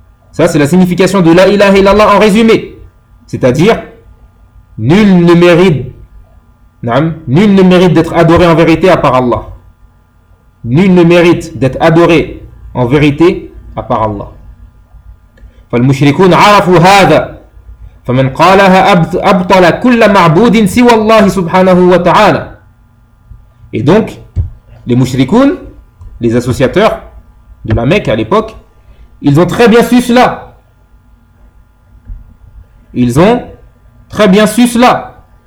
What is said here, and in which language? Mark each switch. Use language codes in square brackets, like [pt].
[fr] Ça, c'est la signification de la ilaha illallah en résumé. C'est-à-dire, nul ne mérite d'être adoré en vérité à part Allah. Nul ne mérite d'être adoré en vérité à part Allah. [ar] فالمشركون عرفوا هذا فمن قالها أبطل كل معبود سوى الله سبحانه وتعالى. [fr] Et donc, les mouchrikoun, les associateurs de la Mecque à l'époque, ils ont très bien su cela. Ils ont très bien su cela.